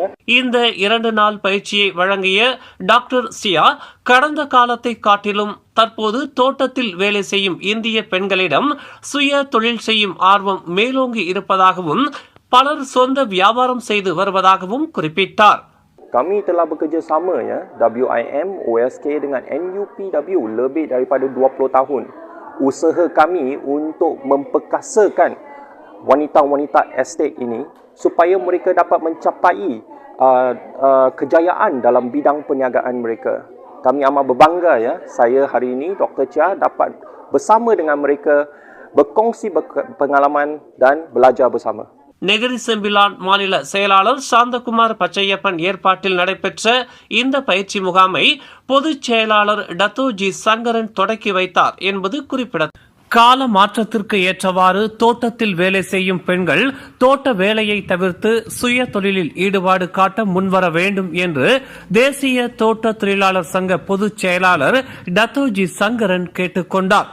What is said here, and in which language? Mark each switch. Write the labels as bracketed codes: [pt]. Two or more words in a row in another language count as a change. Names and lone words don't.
[ta] இந்த 2 நாள் பயிற்சியை வழங்கிய டாக்டர் சியா கடந்த காலத்தை காட்டிலும் தற்போது தோட்டத்தில் வேலை செய்யும் இந்திய பெண்களிடம் சுய தொழில் செய்யும் ஆர்வம் மேலோங்கி இருப்பதாகவும் பலர் சொந்த வியாபாரம் செய்து வருவதாகவும் குறிப்பிட்டார். [ms] Kami telah bekerjasama WIM, OSK dengan NUPW lebih daripada 20 tahun. Usaha kami untuk memperkasakan wanita-wanita estate ini supaya mereka dapat mencapai kejayaan dalam bidang perniagaan mereka. Kami amat berbangga saya hari ini Dr. Chia dapat bersama dengan mereka berkongsi pengalaman dan belajar bersama. [ta] நெகிரி செம்பிலான் மாநில செயலாளர் சாந்தகுமார் பச்சையப்பன் ஏற்பாட்டில் நடைபெற்ற இந்த பயிற்சி முகாமை பொதுச் செயலாளர் டத்தோஜி சங்கரன் தொடக்கி வைத்தார் என்பது குறிப்பிடத்தக்கது. கால மாற்றத்திற்கு ஏற்றவாறு தோட்டத்தில் வேலை செய்யும் பெண்கள் தோட்ட வேலையை தவிர்த்து சுய தொழிலில் ஈடுபாடு காட்ட முன்வர வேண்டும் என்று தேசிய தோட்ட தொழிலாளர் சங்க பொதுச் செயலாளர் டத்தோஜி சங்கரன் கேட்டுக்கொண்டார்.